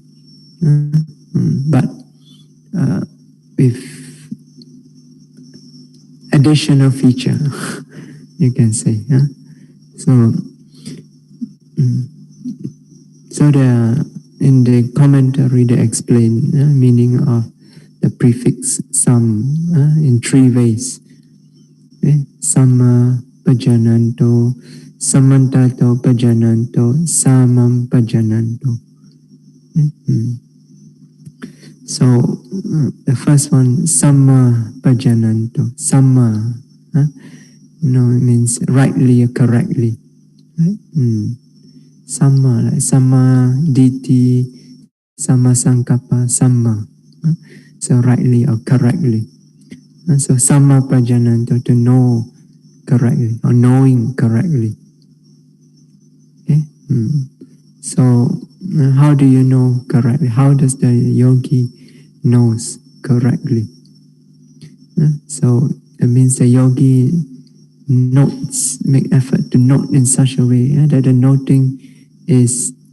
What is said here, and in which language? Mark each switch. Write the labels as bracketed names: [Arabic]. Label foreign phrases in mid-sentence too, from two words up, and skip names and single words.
[English] But with additional feature, you can say. So in the commentary they explain meaning of the prefix sam in three ways. [Pali] Samma pajananto, samantato pajananto, samam pajananto. [English] So the first one, [Pali] samma pajananto. [English] Samma, it means rightly or correctly. Right? [Pali] Samma, like samma diti, samma sankappa, samma. [English] So rightly or correctly. [Pali] So samma pajananto, [English] to know correctly or knowing correctly. Okay? So how do you know correctly? How does the yogi knows correctly? So it means the yogi notes, make effort to note in such a way that the noting is